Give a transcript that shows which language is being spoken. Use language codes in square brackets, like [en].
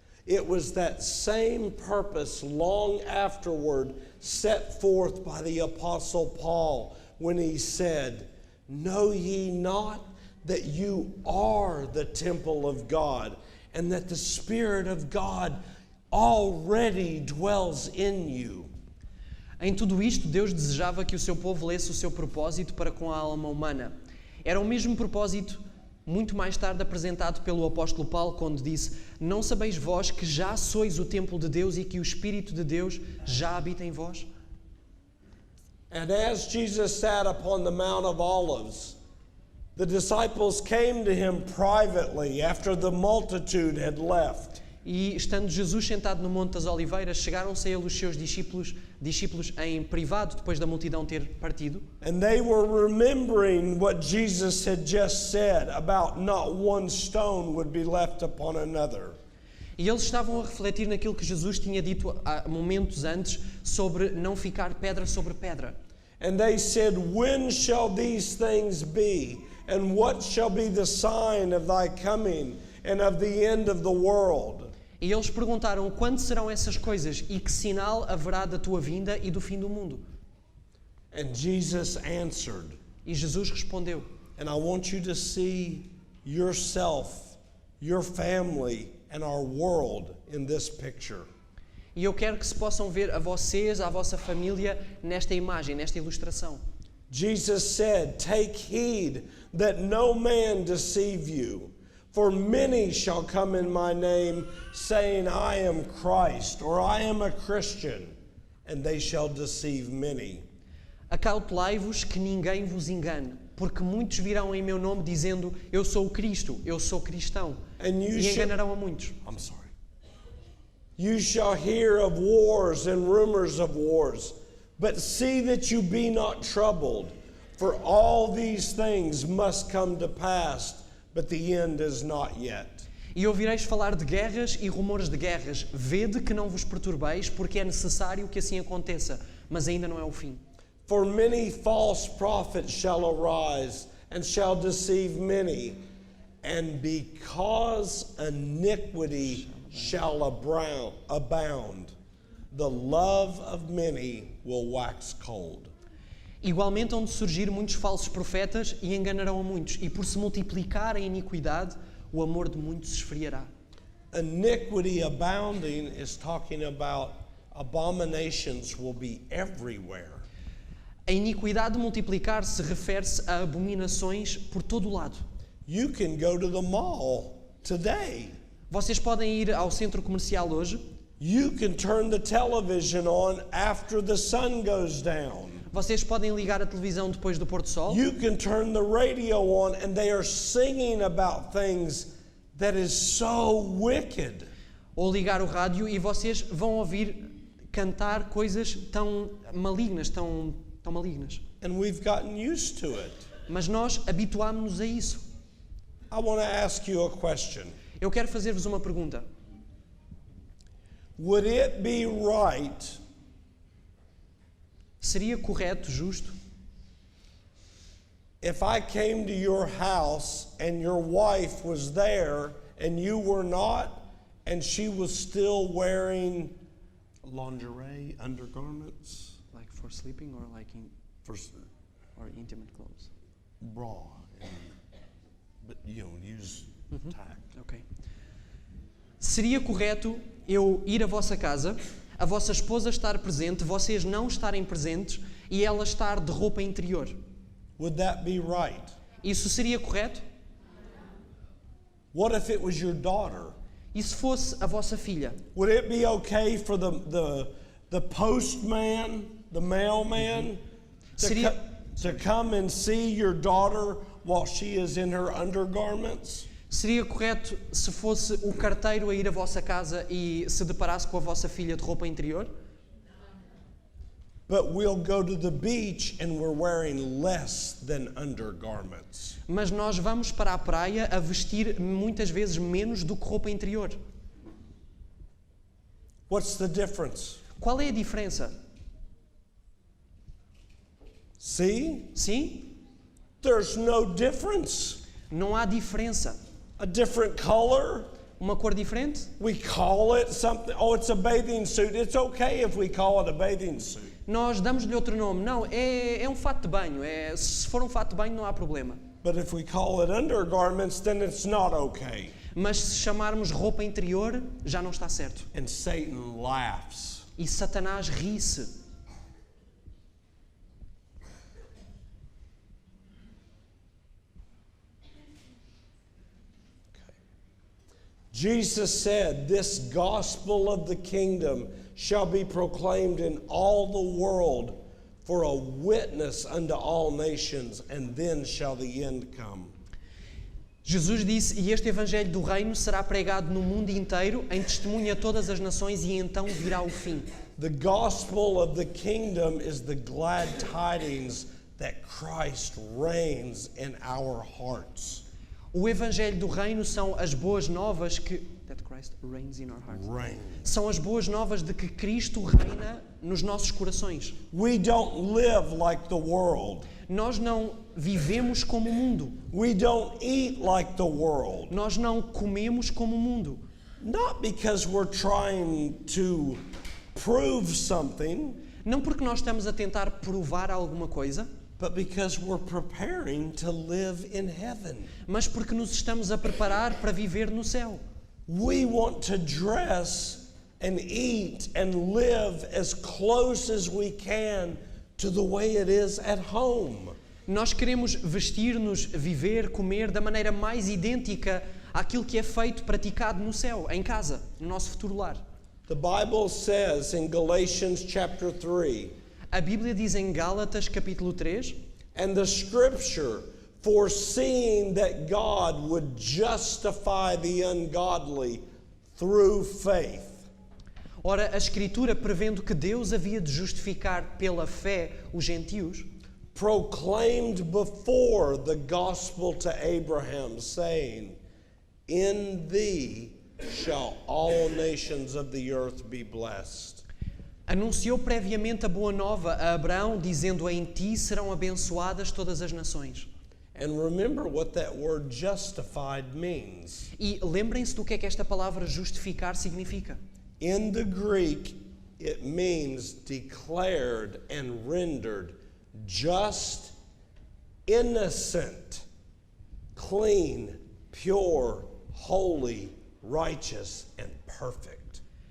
[en] It was that same purpose long afterward set forth by the Apostle Paul when he said, "Know ye not that you are the temple of God, and that the Spirit of God already dwells in you?" [pt] Em tudo isto, Deus desejava que o seu povo lesse o seu propósito para com a alma humana. Era o mesmo propósito muito mais tarde apresentado pelo apóstolo Paulo quando disse: "Não sabeis vós que já sois o templo de Deus e que o Espírito de Deus já habita em vós?" [en] And as Jesus sat upon the Mount of Olives, The disciples came to him privately after the multitude had left. [pt] E estando Jesus sentado no Monte das Oliveiras, chegaram-se a ele os seus discípulos em privado, depois da multidão ter partido. [en] And they were remembering what Jesus had just said about not one stone would be left upon another. [pt] E eles estavam a refletir naquilo que Jesus tinha dito há momentos antes sobre não ficar pedra sobre pedra. [en] And they said, "When shall these things be? And what shall be the sign of thy coming and of the end of the world?" [pt] E eles perguntaram quando serão essas coisas e que sinal haverá da tua vinda e do fim do mundo. [en] And Jesus answered. [pt] E Jesus respondeu. [en] And I want you to see yourself, your family, and our world in this picture. [pt] E eu quero que se possam ver a vocês, a vossa família, nesta imagem, nesta ilustração. [en] Jesus said, "Take heed that no man deceive you. For many shall come in my name, saying, I am Christ, or I am a Christian, and they shall deceive many." [pt] Acautelai-vos que ninguém vos engane, porque muitos virão em meu nome dizendo, eu sou o Cristo, eu sou cristão, e enganarão a muitos. [en] I'm sorry. You shall hear of wars and rumors of wars, but see that you be not troubled, for all these things must come to pass, but the end is not yet. [pt] E ouvireis falar de guerras e rumores de guerras. Vede que não vos perturbeis, porque é necessário que assim aconteça, mas ainda não é o fim. [en] For many false prophets shall arise, and shall deceive many, and because iniquity shall abound, the love of many will wax cold. [pt] Igualmente hão de surgir muitos falsos profetas e enganarão a muitos, e por se multiplicar a iniquidade, o amor de muitos se esfriará. [en] Iniquity abounding is talking about abominations will be everywhere. [pt] A iniquidade multiplicar-se refere-se a abominações por todo o lado. [en] You can go to the mall today. [pt] Vocês podem ir ao centro comercial hoje. [en] You can turn the television on after the sun goes down. [pt] Vocês podem ligar a televisão depois do pôr do sol. [en] You can turn the radio on and they are singing about things that is so wicked. [pt] Ou ligar o rádio e vocês vão ouvir cantar coisas tão malignas, tão malignas. [en] And we've gotten used to it. [pt] Mas nós habituámos-nos a isso. [en] I want to ask you a question. [pt] Eu quero fazer-vos uma pergunta. [en] Would it be right [pt] Seria correto, justo, [en] if I came to your house and your wife was there and you were not, and she was still wearing lingerie, undergarments? like for sleeping or like or intimate clothes? Bra, but use tack. Ok. [pt] Seria correto eu ir à vossa casa, a vossa esposa estar presente, vocês não estarem presentes e ela estar de roupa interior? [en] Would that be right? [pt] Isso seria correto? [en] What if it was your daughter? [pt] E se fosse a vossa filha? [en] Would it be okay for the postman, the mailman, to come and see your daughter while she is in her undergarments? [pt] Seria correto se fosse o carteiro a ir à vossa casa e se deparasse com a vossa filha de roupa interior? [en] But we'll go to the beach and we're wearing less than undergarments. [pt] Mas nós vamos para a praia a vestir muitas vezes menos do que roupa interior. [en] What's the difference? [pt] Qual é a diferença? [en] See? [pt] Sim? [en] There's no difference. [pt] Não há diferença. [en] A different color? [pt] Uma cor diferente? [en] We call it something. Oh, it's a bathing suit. It's okay if we call it a bathing suit. [pt] Nós damos-lhe outro nome. Não, é um fato de banho. Se for um fato de banho não há problema. [en] But if we call it undergarments, then it's not okay. [pt] Mas se chamarmos roupa interior, já não está certo. [en] And Satan laughs. [pt] E Satanás ri-se. [en] Jesus said, "This gospel of the kingdom shall be proclaimed in all the world for a witness unto all nations, and then shall the end come. [pt] Jesus disse, e este evangelho do reino será pregado no mundo inteiro, em testemunho a todas as nações, e então virá o fim. [en] The gospel of the kingdom is the glad tidings that Christ reigns in our hearts. [pt] O evangelho do reino são as boas novas que [en] that Christ reigns in our hearts. Reign. [pt] São as boas novas de que Cristo reina nos nossos corações. [en] We don't live like the world. [pt] Nós não vivemos como o mundo. [en] We don't eat like the world. [pt] Nós não comemos como o mundo. [en] Not because we're trying to prove something, [pt] Não porque nós estamos a tentar provar alguma coisa, [en] but because we're preparing to live in heaven. [pt] mas porque nos estamos a preparar para viver no céu. [en] We want to dress and eat and live as close as we can to the way it is at home. [pt] Nós queremos vestir-nos, viver, comer da maneira mais idêntica àquilo que é feito, praticado no céu, em casa, no nosso futuro lar. [en] The Bible says in Galatians chapter 3, [pt] A Bíblia diz em Gálatas capítulo 3, [en] and the scripture, foreseeing that God would justify the ungodly through faith. [pt] ora, a Escritura, prevendo que Deus havia de justificar pela fé os gentios, [en] Proclaimed before the gospel to Abraham, saying, in thee shall all nations of the earth be blessed. [pt] anunciou previamente a boa nova a Abraão, dizendo, em ti serão abençoadas todas as nações. [en] And remember what that word justified means. [pt] E lembrem-se do que é que esta palavra justificar significa. [en] In the Greek, it means declared and rendered just, innocent, clean, pure, holy, righteous, and perfect.